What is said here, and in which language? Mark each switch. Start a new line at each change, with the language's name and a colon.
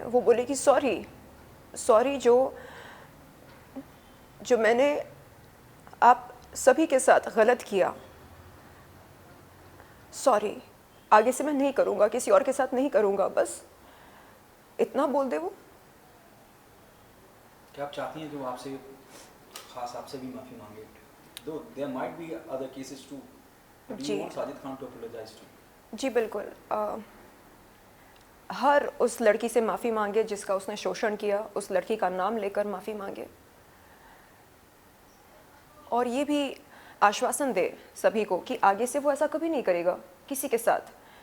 Hindi: वो बोले कि सॉरी जो मैंने आप सभी के साथ गलत किया, सॉरी, आगे से मैं नहीं करूँगा, किसी और के साथ नहीं करूँगा। बस इतना बोल दे वो। क्या आप चाहती हैं कि वो आपसे खास आपसे भी माफ़ी मांगे?
English: Though there might be other cases too. But do
Hindi: ji.
English: you want Sajid Khan to apologize to?
Hindi: जी बिल्कुल। हर उस लड़की से माफ़ी मांगे जिसका उसने शोषण किया, उस लड़की का नाम लेकर माफ़ी मांगे, और ये भी आश्वासन दे सभी को कि आगे से वो ऐसा कभी नहीं करेगा किसी के साथ।